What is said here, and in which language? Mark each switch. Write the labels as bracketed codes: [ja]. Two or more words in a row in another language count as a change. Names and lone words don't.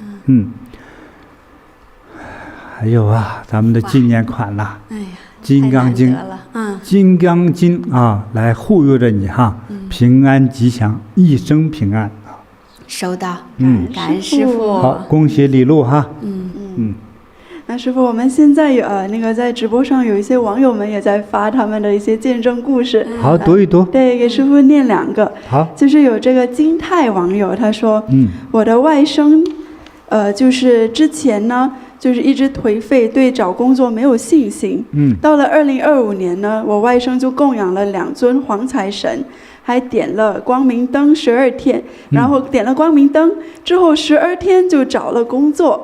[zh] 還有啊，咱們的紀念款啦，哎呀，金剛經，金剛經啊，來護佑着你哈，平安吉祥，一生平安。收到，感恩師父。好，恭喜李露哈。那師父，我們現在那個在直播上有一些網友們也在發他們的一些見證故事。好，讀一讀。對，給師父念2個。好。就是有這個金泰網友，他說：我的外甥，就是之前呢，就是一直頹廢，對找工作沒有信心。到了2025年呢，我外甥就供養了2尊黃財神，還點了光明燈12天，然後點了光明燈之後12天就找了工作。